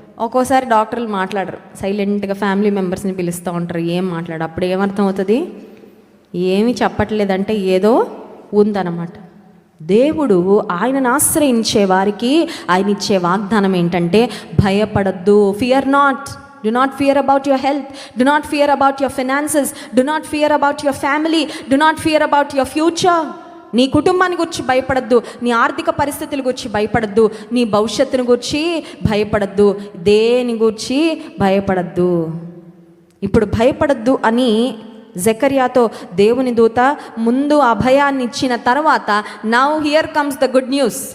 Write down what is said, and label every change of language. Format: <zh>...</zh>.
<te>ఒక్కోసారి డాక్టర్లు మాట్లాడరు, సైలెంట్గా ఫ్యామిలీ మెంబర్స్ని పిలుస్తూ ఉంటారు, ఏం మాట్లాడు. అప్పుడు ఏమర్థం అవుతుంది? ఏమీ చెప్పట్లేదంటే ఏదో ఉందన్నమాట. దేవుడు ఆయనను ఆశ్రయించే వారికి ఆయన ఇచ్చే వాగ్దానం ఏంటంటే భయపడద్దు.</te> <en>Fear not. Do not fear about your health. Do not fear about your finances. Do not fear about your family. Do not fear about your future.</en> <te>నీ కుటుంబాన్ని గురించి భయపడద్దు, నీ ఆర్థిక పరిస్థితుల గురించి భయపడద్దు, నీ భవిష్యత్తును గురించి భయపడద్దు, దేని గురించి భయపడద్దు. ఇప్పుడు భయపడద్దు అని జకర్యాతో దేవుని దూత ముందు అభయాన్ని ఇచ్చిన తర్వాత,</te> <en>Now here comes the good news.</en>